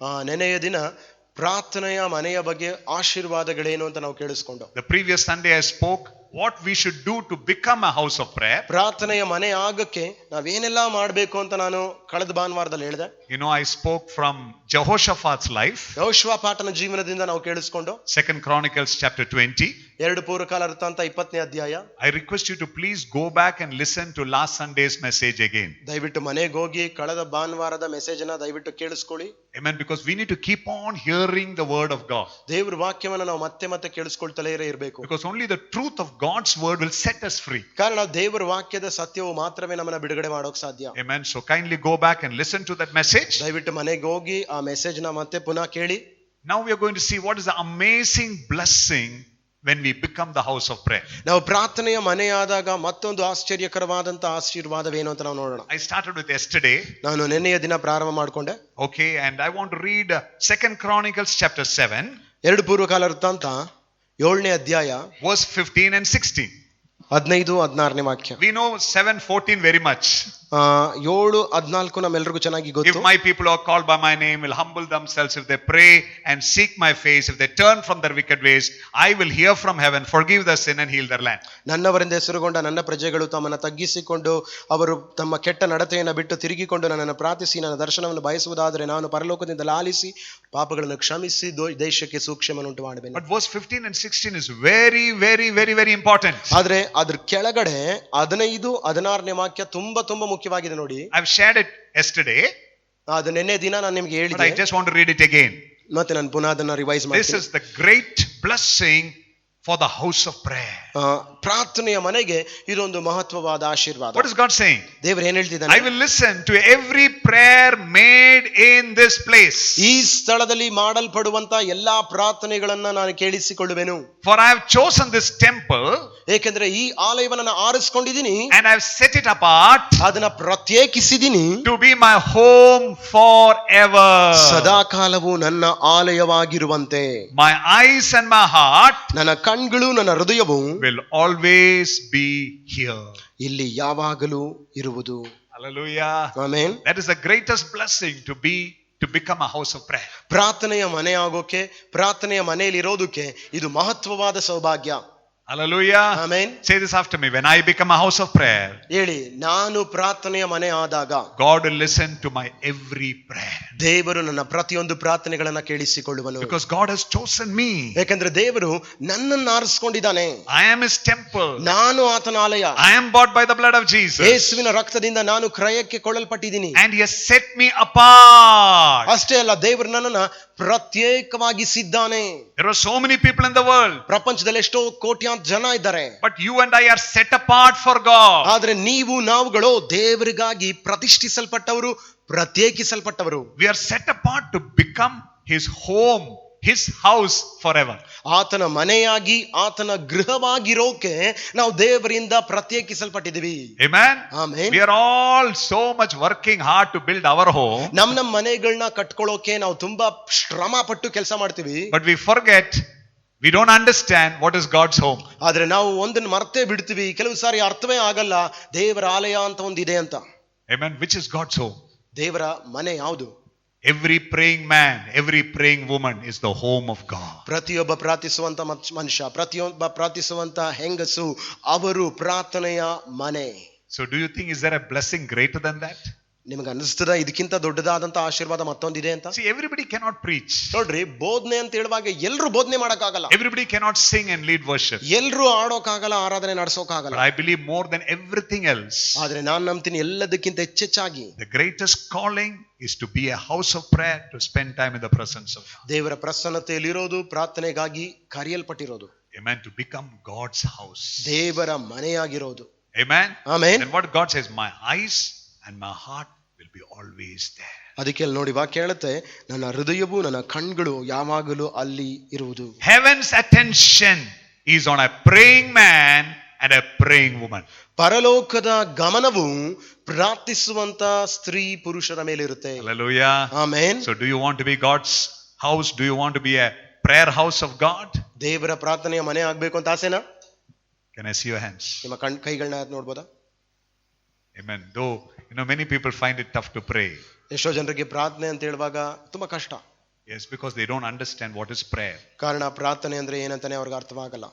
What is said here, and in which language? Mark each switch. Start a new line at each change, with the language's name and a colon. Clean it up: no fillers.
Kannada: ನೆನೆಯ ದಿನ ಪ್ರಾರ್ಥನೆಯ ಮನೆಯ ಬಗ್ಗೆ ಆಶೀರ್ವಾದಗಳೇನು ಅಂತ ನಾವು ಕೇಳಿಸ್ಕೊಂಡು.
English: The previous Sunday I spoke what we should do to become a house of prayer.
Kannada: ಪ್ರಾರ್ಥನೆಯ ಮನೆ ಆಗಕ್ಕೆ ನಾವೇನೆಲ್ಲ ಮಾಡಬೇಕು ಅಂತ ನಾನು ಕಳೆದ ಭಾನುವಾರದಲ್ಲಿ ಹೇಳಿದೆ.
English: You know, I spoke from Jehoshaphat's life.
Kannada: ಯೆಹೋಷಾಫಾಟನ ಜೀವನದಿಂದ ನಾವು ಕೇಳಿಸ್ಕೊಂಡು.
English: 2 Chronicles chapter 20.
Kannada: 2 ಪೂರ್ವಕಾಲ ವೃತ್ತಾಂತ 20ನೇ ಅಧ್ಯಾಯ.
English: I request you to please go back and listen to last Sunday's message again.
Kannada: ದಯವಿಟ್ಟು ಮನೆಗೆ ಹೋಗಿ ಕಳೆದ ಭಾನುವಾರದ ಮೆಸೇಜ್ ಅನ್ನ ದಯವಿಟ್ಟು ಕೇಳಿಸ್ಕೊಳ್ಳಿ.
English: Amen. Because we need to keep on hearing the word of God.
Kannada: ದೇವರ ವಾಕ್ಯವನ್ನು ನಾವು ಮತ್ತೆ ಕೇಳಿಸ್ಕೊಳ್ತಲೇ ಇರಬೇಕು.
English: Because only the truth of God's word will set us free.
Kannada: ಕಾರಣ ದೇವರ ವಾಕ್ಯದ ಸತ್ಯವು ಮಾತ್ರವೇ ನಮ್ಮನ್ನ ಬಿಡುಗಡೆ ಮಾಡೋಕೆ ಸಾಧ್ಯ.
English: Amen. So kindly go back and listen to that message.
Kannada: ದಯವಿಟ್ಟು ಮನೆಗೆ ಹೋಗಿ ಆ ಮೆಸೇಜ್ ನ ಮತ್ತೆ ಪುನಃ ಕೇಳಿ.
English: Now we are going to see what is the amazing blessing when we become the house of prayer.
Kannada: ನಾವು ಪ್ರಾರ್ಥನೆಯ ಮನೆಯಾದಾಗ ಮತ್ತೊಂದು ಆಶ್ಚರ್ಯಕರವಾದಂತ ಆಶೀರ್ವಾದವೇನು ಅಂತ ನಾವು ನೋಡೋಣ.
English: I started with yesterday.
Kannada: ನಾನು ನೆನ್ನೆಯ ದಿನ ಪ್ರಾರಂಭ ಮಾಡಿಕೊಂಡೆ.
English: Okay, and I want to read 2 Chronicles chapter 7.
Kannada: 2 ಪೂರ್ವಕಾಲ ವೃತ್ತಾಂತ 7ನೇ ಅಧ್ಯಾಯ
English: verse 15 and 16.
Kannada: 15-16ನೇ ವಾಕ್ಯ.
English: We know 7:14 very much.
Kannada: 7:14 ನಮ್ಮೆಲ್ಲರಿಗೂ ಚೆನ್ನಾಗಿ ಗೊತ್ತು.
English: If my people are called by my name will humble themselves, if they pray and seek my face, if they turn from their wicked ways, I will hear from heaven, forgive their sin and heal their land.
Kannada: ನನ್ನವರಿಂದ ಹೆಸರುಗೊಂಡ ನನ್ನ ಪ್ರಜೆಗಳು ತಮ್ಮನ್ನು ತಗ್ಗಿಸಿಕೊಂಡು ಅವರು ತಮ್ಮ ಕೆಟ್ಟ ನಡತೆಯನ್ನು ಬಿಟ್ಟು ತಿರುಗಿಕೊಂಡು ನನ್ನನ್ನು ಪ್ರಾರ್ಥಿಸಿ ನನ್ನ ದರ್ಶನವನ್ನು ಬಯಸುವುದಾದರೆ ನಾನು ಪರಲೋಕದಿಂದ ಲಾಲಿಸಿ ಪಾಪಗಳನ್ನು ಕ್ಷಮಿಸಿ ದೇಶಕ್ಕೆ ಸೂಕ್ಷ್ಮವನ್ನುಂಟು ಮಾಡುವೆನು.
English: But verse 15 and 16 is very very very very important.
Kannada: ಆದ್ರೆ ಅದ್ರ ಕೆಳಗಡೆ 15-16ನೇ ವಾಕ್ಯ ತುಂಬಾ ಮುಖ್ಯವಾಗಿದೆ ನೋಡಿ.
English: I've shared it yesterday.
Kannada: ಅದು ನೆನ್ನೆ ದಿನ ನಾನು ನಿಮಗೆ ಹೇಳಿದೆ.
English: But I just want to read it again.
Kannada: ಮತ್ತೆ ನಾನು ಪುನಃ ಅದನ್ನ ರಿವೈಸ್ ಮಾಡ್ತೀನಿ.
English: This is the great blessing for the house of prayer.
Kannada: ಪ್ರಾರ್ಥನೆಯ ಮನೆಗೆ ಇದೊಂದು ಮಹತ್ವವಾದ ಆಶೀರ್ವಾದ.
English: What is God saying?
Kannada: ದೇವರು ಏನು ಹೇಳ್ತಿದ್ದಾನೆ?
English: I will listen to every prayer made in this place.
Kannada: ಈ ಸ್ಥಳದಲ್ಲಿ ಮಾಡಲ್ಪಡುವಂತ ಎಲ್ಲಾ ಪ್ರಾರ್ಥನೆಗಳನ್ನ ನಾನು ಕೇಳಿಸಿಕೊಳ್ಳುವೆನು.
English: For I have chosen this temple.
Kannada: ಏಕೆಂದರೆ ಈ ಆಲಯವನ್ನು ನಾನು ಆರಿಸಿಕೊಂಡಿದ್ದೀನಿ.
English: And I have set it apart.
Kannada: ಅದನ್ನ ಪ್ರತ್ಯೇಕಿಸಿದ್ದೀನಿ.
English: To be my home forever.
Kannada: ಸದಾಕಾಲವೂ ನನ್ನ ಆಲಯವಾಗಿರುವಂತೆ.
English: My eyes and my heart.
Kannada: ನನ್ನ ಕಣ್ಗಳು ನನ್ನ ಹೃದಯವು
English: will always be here.
Kannada: ಇಲ್ಲಿ ಯಾವಾಗಲೂ ಇರುವುದು.
English: Hallelujah.
Kannada: Amen.
English: That is the greatest blessing to become a house of prayer.
Kannada: ಪ್ರಾರ್ಥನೆಯ ಮನೆ ಆಗೋಕೆ, ಪ್ರಾರ್ಥನೆಯ ಮನೆಯಲ್ಲಿ ಇರೋದಕ್ಕೆ ಇದು ಮಹತ್ವವಾದ ಸೌಭಾಗ್ಯ.
English: Hallelujah. Amen. Say this after me. When I become a house of prayer,
Kannada: ಹೇಳಿ, ನಾನು ಪ್ರಾರ್ಥನೆಯ ಮನೆ ಆದಾಗ
English: God will listen to my every prayer.
Kannada: ದೇವರು ನನ್ನ ಪ್ರತಿಯೊಂದು ಪ್ರಾರ್ಥನೆಗಳನ್ನ ಕೇಳಿಸಿಕೊಳ್ಳುವನು.
English: Because God has chosen me.
Kannada: ಯಾಕಂದ್ರೆ ದೇವರು ನನ್ನನ್ನು ಆರಿಸಿಕೊಂಡಿದ್ದಾನೆ.
English: I am His temple.
Kannada: ನಾನು ಆತನ ಆಲಯ.
English: I am bought by the blood of Jesus.
Kannada: ಯೇಸುವಿನ ರಕ್ತದಿಂದ ನಾನು ಕ್ರಯಕ್ಕೆ ಕೊಳ್ಳಲ್ಪಟ್ಟಿದ್ದೀನಿ.
English: And He has set me apart.
Kannada: ಅಷ್ಟೇ ಅಲ್ಲ, ದೇವರು ನನ್ನನ್ನ ಪ್ರತ್ಯೇಕವಾಗಿಸಿದ್ದಾನೆ.
English: There are so many people in the world.
Kannada: ಪ್ರಪಂಚದಲ್ಲಿ ಎಷ್ಟೋ ಕೋಟ್ಯಾಂತರ ಜನ ಇದ್ದಾರೆ.
English: But you and I are set apart for God.
Kannada: ಆದ್ರೆ ನೀವು ನಾವುಗಳು ದೇವರಿಗಾಗಿ ಪ್ರತಿಷ್ಠಿಸಲ್ಪಟ್ಟವರು, ಪ್ರತ್ಯೇಕಿಸಲ್ಪಟ್ಟವರು.
English: We are set apart to become His home, His house forever.
Kannada: ಆತನ ಮನೆಯಾಗಿ, ಆತನ ಗೃಹವಾಗಿರೋಕೆ ನಾವು ದೇವರಿಂದ ಪ್ರತ್ಯೇಕಿಸಲ್ಪಟ್ಟಿದ್ದೀವಿ.
English: Amen. Amen. We are all so much working hard to build our home.
Kannada: ನಮ್ಮ ಮನೆಗಳನ್ನ ಕಟ್ಕೊಳ್ಳೋಕೆ ನಾವು ತುಂಬಾ ಶ್ರಮ ಪಟ್ಟು ಕೆಲಸ ಮಾಡ್ತೀವಿ.
English: But we forget, we don't understand what is God's home.
Kannada: ಆದ್ರೆ ನಾವು ಒಂದನ್ನು ಮರ್ತೇ ಬಿಡ್ತೀವಿ. ಕೆಲವು ಸಾರಿ ಅರ್ಥವೇ ಆಗಲ್ಲ ದೇವರ ಆಲಯ ಅಂತ ಒಂದಿದೆ ಅಂತ.
English: Amen. Which is God's home?
Kannada: ದೇವರ ಮನೆ ಯಾವುದು?
English: Every praying man, every praying woman is the home of God.
Kannada: ಪ್ರತಿಯೊಬ್ಬ ಪ್ರಾರ್ಥಿಸುವಂತ ಮನುಷ್ಯ, ಪ್ರತಿಯೊಬ್ಬ ಪ್ರಾರ್ಥಿಸುವಂತ ಹೆಂಗಸು, ಅವರು ಪ್ರಾರ್ಥನೆಯ ಮನೆ.
English: So do you think is there a blessing greater than that?
Kannada: ನಿಮಗೆ ಅನಿಸ್ತದ ಇದಕ್ಕಿಂತ ದೊಡ್ಡದಾದಂತ ಆಶೀರ್ವಾದ ಮತ್ತೊಂದಿದೆ ಅಂತ?
English: See, everybody cannot preach.
Kannada: ನೋಡ್ರಿ, ಬೋಧನೆ ಅಂತ ಹೇಳುವಾಗ ಎಲ್ಲರೂ ಬೋಧನೆ ಮಾಡಕ್ಕಾಗಲ್ಲ.
English: Everybody cannot sing and lead worship.
Kannada: ಎಲ್ಲರೂ ಆಡೋಕ್ಕಾಗಲ್ಲ, ಆರಾಧನೆ ನಡೆಸೋಕ್ಕಾಗಲ್ಲ.
English: But I believe more than everything else,
Kannada: ಆದ್ರೆ ನಾನು ನಂಬ್ತೀನಿ ಎಲ್ಲದಕ್ಕಿಂತ ಹೆಚ್ಚೆಚ್ಚಾಗಿ
English: the greatest calling is to be a house of prayer, to spend time in the presence of God.
Kannada: ದೇವರ ಪ್ರಸನ್ನತೆಯಲ್ಲಿರೋದು, ಪ್ರಾರ್ಥನೆಗಾಗಿ ಕರೆಯಲ್ಪಟ್ಟಿರೋದು.
English: Amen. To become God's house.
Kannada: ದೇವರ ಮನೆಯಾಗಿರೋದು.
English: Amen. Amen. And what God says, my eyes and my heart will be always there.
Kannada: ಅದಕ್ಕೆ ನೋಡಿ ವಾಕ್ಯ ಹೇಳುತ್ತೆ, ನನ್ನ ಹೃದಯವು ನನ್ನ ಕಣ್ಗಳು ಯಾವಾಗಲೂ ಅಲ್ಲಿ ಇರುವುದು.
English: Heaven's attention is on a praying man and a praying woman.
Kannada: ಪರಲೋಕದ ಗಮನವು ಪ್ರಾರ್ಥಿಸುವಂತ ಸ್ತ್ರೀ ಪುರುಷರ ಮೇಲೆ ಇರುತ್ತೆ.
English: Hallelujah.
Kannada: Amen.
English: So do you want to be God's house? Do you want to be a prayer house of God?
Kannada: ದೇವರ ಪ್ರಾರ್ಥನೆಯ ಮನೆ ಆಗ್ಬೇಕು ಅಂತ ಆಸೆನಾ?
English: Can I see your hands?
Kannada: ನಿಮ್ಮ ಕೈಗಳನ್ನ ನೋಡ್ಬೋದಾ?
English: Amen. Though, many people find it tough to pray.
Kannada: ಎಷ್ಟೋ ಜನರಿಗೆ ಪ್ರಾರ್ಥನೆ ಅಂತ ಹೇಳುವಾಗ ತುಂಬಾ ಕಷ್ಟ.
English: Yes, because they don't understand what is prayer.
Kannada: ಕಾರಣ ಪ್ರಾರ್ಥನೆ ಅಂದ್ರೆ ಏನಂತಾನೆ ಅವ್ರಿಗೆ ಅರ್ಥವಾಗಲ್ಲ.